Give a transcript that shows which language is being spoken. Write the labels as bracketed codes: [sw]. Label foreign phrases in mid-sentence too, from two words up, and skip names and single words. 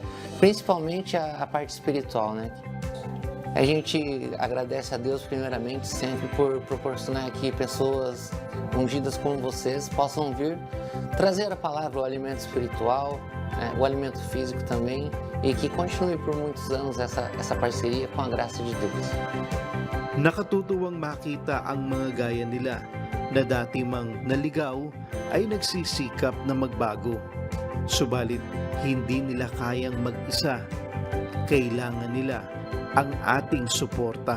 [pt] Principalmente a parte espiritual, né? A gente agradece a Deus primeiramente sempre por proporcionar aqui pessoas ungidas como vocês possam vir trazer a palavra, o alimento espiritual, né, o alimento físico também e que continue por muitos anos essa parceria com a graça de Deus. [tl] Nakatutuwang makita ang mga gaya nila na dati mang naligaw ay nagsisikap na magbago. Subalit hindi nila kayang mag-isa. Kailangan nila ang ating suporta.